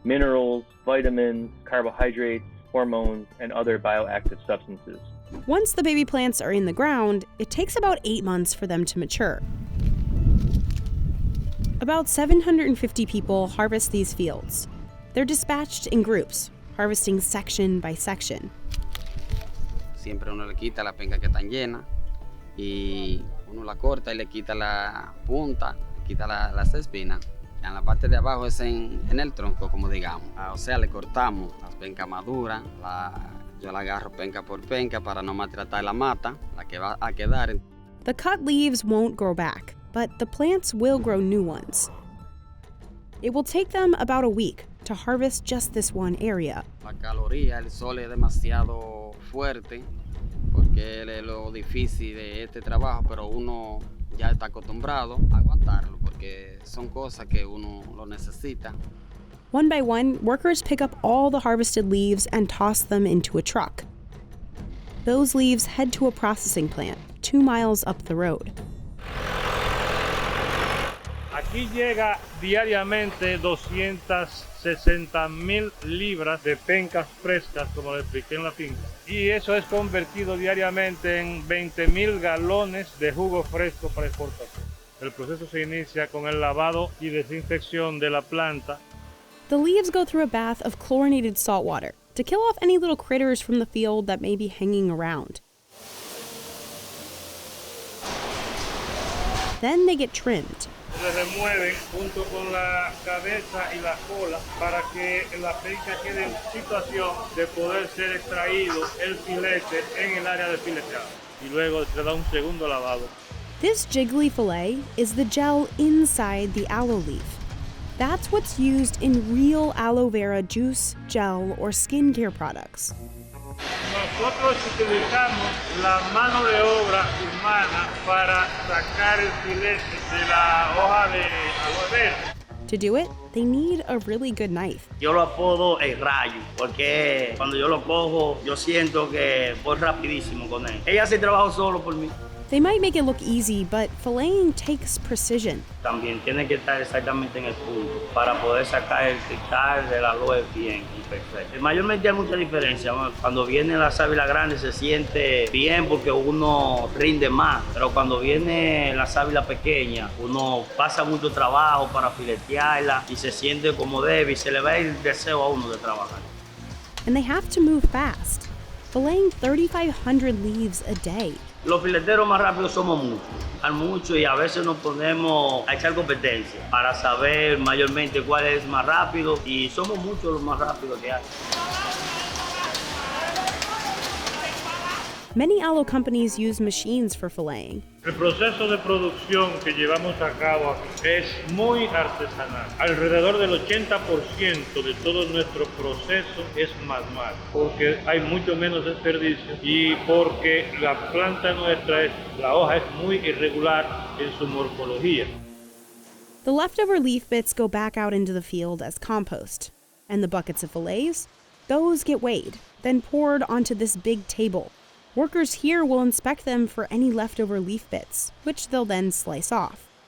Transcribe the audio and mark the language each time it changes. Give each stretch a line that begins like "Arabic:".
English: Minerals, vitamins, carbohydrates, hormones, and other bioactive substances. Once the baby plants are in the ground, it takes about 8 months for them to mature. About 750 people harvest these fields. They're dispatched in groups, harvesting section by section.
Spanish: Siempre uno le quita la penca que están llena y uno la corta y le quita la punta, le quita las espinas. En la parte de abajo es en el tronco, como digamos. O sea, le cortamos las pencas maduras, yo la agarro penca por penca para no maltratar la mata, la que va a quedar.
English: The cut leaves won't grow back, but the plants will grow new ones. It will take them about a week to harvest just this one area.
Spanish: La caloría, el sol es demasiado fuerte, porque es lo difícil de este trabajo, pero uno ya está acostumbrado a aguantarlo, porque son cosas que uno lo necesita.
English: One by one, workers pick up all the harvested leaves and toss them into a truck. Those leaves head to a processing plant 2 miles up the road.
Spanish: Aquí llega diariamente 260,000 libras de pencas frescas, como le expliqué en la finca. Y eso es convertido diariamente en 20,000 galones de jugo fresco para exportación. El proceso se inicia con el lavado y desinfección de la planta.
English: The leaves go through a bath of chlorinated salt water to kill off any little critters from the field that may be hanging around. Then they get trimmed.
Spanish: Se remueven junto con la cabeza y la cola para que la penca quede en situación de poder ser extraído el filete en el área de fileteado. Y luego se da un segundo lavado.
English: This jiggly fillet is the gel inside the aloe leaf. That's what's used in real aloe vera juice, gel, or skincare products.
Spanish: Nosotros utilizamos la mano de obra humana para sacar el filete de la hoja de aloe vera.
English: To do it, they need a really good knife.
Spanish: Yo lo apodo el rayo, porque cuando yo lo cojo, yo siento que voy rapidísimo con él. Ella hace trabajo solo por mí.
English: They might make it look easy, but filleting takes precision.
Spanish: También tiene que estar exactamente en el punto para poder sacar el cristal del aloe bien y perfecto. Mayormente hay mucha diferencia. Cuando viene la sábila grande se siente bien porque uno rinde más, pero cuando viene la sábila pequeña uno pasa mucho trabajo para filetearla y se siente como débil, se le va el deseo a uno de trabajar.
English: And they have to move fast, filleting 3,500 leaves a day.
Spanish: Los fileteros más rápidos somos muchos y a veces nos ponemos a echar competencia para saber mayormente cuál es más rápido y somos muchos los más rápidos que hay.
English: Many aloe companies use machines for filleting.
Spanish: El proceso de producción que llevamos a cabo aquí es muy artesanal. Alrededor del 80% de todo nuestro proceso es manual, porque hay mucho menos desperdicio y porque la planta nuestra, la hoja es muy irregular en su morfología.
English: The leftover leaf bits go back out into the field as compost, and the buckets of fillets, those get weighed, then poured onto this big table. Workers here will inspect them for any leftover leaf bits, which they'll then slice off.